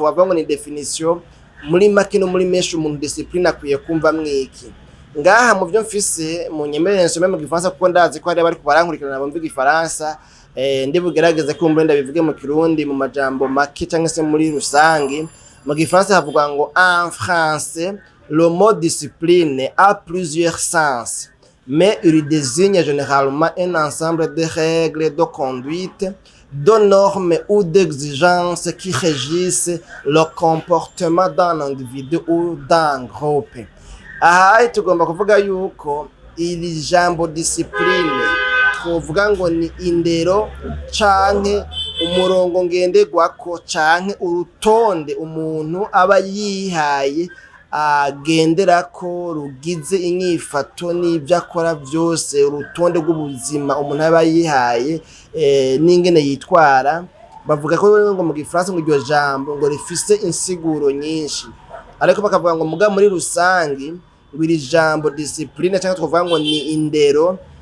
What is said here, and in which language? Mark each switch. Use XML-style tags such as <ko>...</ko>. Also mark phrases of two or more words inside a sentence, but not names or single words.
<rn>bavuga ngo ni definition muri make no muri menshi umuntu discipline akwiye kumva mwiki ngaha mu byo mfise mu nyemerere nsome mu gifaransa kuko ndazi ko hari bari kubarankurikirana bumva igifaransa ndi bugerageze ko mbenda bivuge mu kirundi mu majambo make cyangwa se muri rusange mu gifaransa havuga ngo</rn> <fr>en français le mot discipline a plusieurs sens mais il désigne généralement un ensemble de règles de conduite de normes ou d'exigences qui régissent le comportement d'un individu ou d'un groupe.</fr> <rn>Aha tugomba kuvuga yuko iri jambo discipline twovuga ngo ni indero canke umurongo ngenderwako canke urutonde umuntu aba yihaye agenderako rugize inyifato n'ibyo akora byose urutonde rw'ubuzima umuntu aba yihaye n'ingene yitwara bavuga ko ngo mu gifaransa ngo iryo jambo ngo rifise insiguro nyinshi ariko bakavuga ngo muga muri rusangi ngo iri jambo discipline cyangwa twavuga ngo ni indero</rn>